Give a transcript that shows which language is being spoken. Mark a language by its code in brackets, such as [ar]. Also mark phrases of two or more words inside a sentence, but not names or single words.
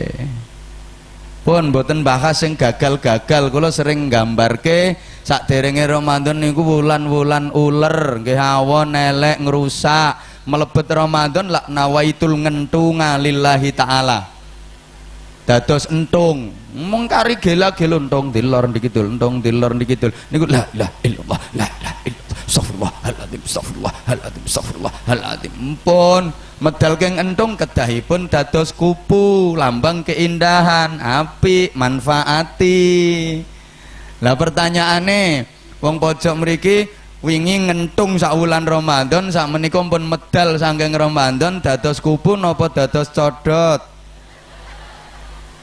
[jv] Pun mboten bahas sing gagal-gagal, kula sering nggambarke sakderenge Ramadan niku wulan-wulan uler, nggih awon elek ngrusak. Mlebet Ramadan lak nawaitul ngentunga [ar] لله تعالى. [jv] Dados entung, mengkari gela-gelo entung dilor ndikidul, entung dilor ndikidul. [ar] Niku لا إله إلا الله، لا إله إلا الله. أستغفر الله العظيم، أستغفر الله العظيم، أستغفر الله العظيم. [jv] Pun medal keng entung kedahipun dados kupu, lambang keindahan, apik, manfaati. Lah pertanyaane, wong pojok mriki wingi ngentung sak wulan Ramadan, sak menika pun medal saking Ramadan dados kupu napa dados codot?